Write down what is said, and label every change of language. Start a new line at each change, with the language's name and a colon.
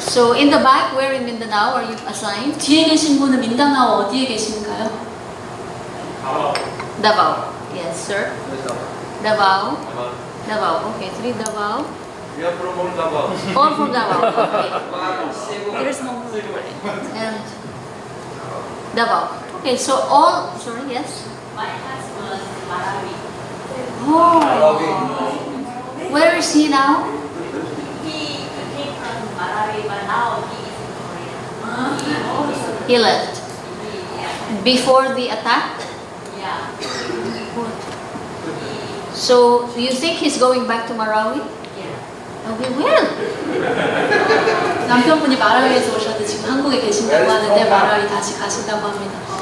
English: So in the back, where in Mindanao are you assigned?
Korean: 뒤에 계신 분은 민다나오 어디에 계신가요?
English: Davao. Yes, sir. Davao. Davao. Okay, 3 Davao. We are from Davao. All from Davao. Okay. There's no And Davao. Okay, so all. Sorry, yes. My husband, Marawi. Oh. Where is he now? He came from Marawi, but now he is in Korea. He left before the attack. Yeah. So you think he's going back to Marawi? Yeah. Oh, he will.
Korean: 남편분이 마라위에서 오셨는데 지금 한국에 계신다고 하는데 마라위 다시 가신다고 합니다.